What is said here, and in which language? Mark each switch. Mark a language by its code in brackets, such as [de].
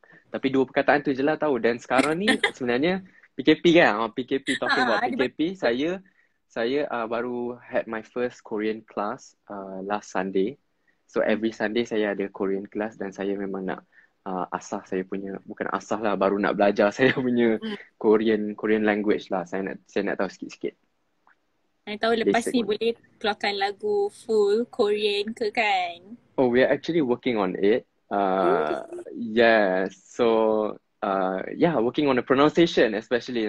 [ms] Tapi dua perkataan tu je lah tahu. Dan sekarang ni sebenarnya PKP kan? [en] PKP, talking about PKP, [ms] saya baru [en] had my first Korean class last Sunday. So every Sunday [ms] saya ada Korean class dan saya memang nak asah saya punya, bukan asah lah, baru nak belajar saya punya Korean language lah. Saya nak tahu sikit-sikit. Saya tahu lepas ni boleh keluarkan lagu full Korean ke kan? [en] We are actually working on it. Yes, so working on the pronunciation especially.